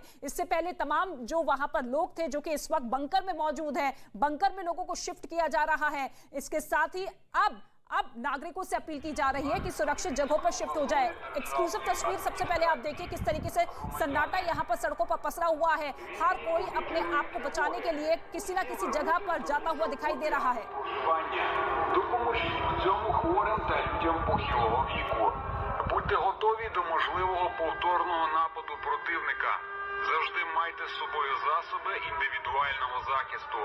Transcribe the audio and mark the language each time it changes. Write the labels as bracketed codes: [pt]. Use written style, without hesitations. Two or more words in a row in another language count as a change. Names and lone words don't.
[hi] इससे पहले तमाम जो वहां पर लोग थे जो कि इस वक्त बंकर में मौजूद है, बंकर में लोगों को शिफ्ट किया जा रहा है। इसके साथ ही अब नागरिकों से अपील की जा रही है कि सुरक्षित जगहों पर शिफ्ट हो जाए। एक्सक्लूसिव तस्वीर सबसे पहले आप देखिए किस तरीके से सन्नाटा यहां पर सड़कों पर पसरा हुआ है। हर कोई अपने आप को बचाने के लिए किसी ना किसी जगह पर जाता हुआ दिखाई दे रहा है। [uk] Будьте готові до можливого повторного нападу противника. Завжди майте з собою засоби індивідуального захисту.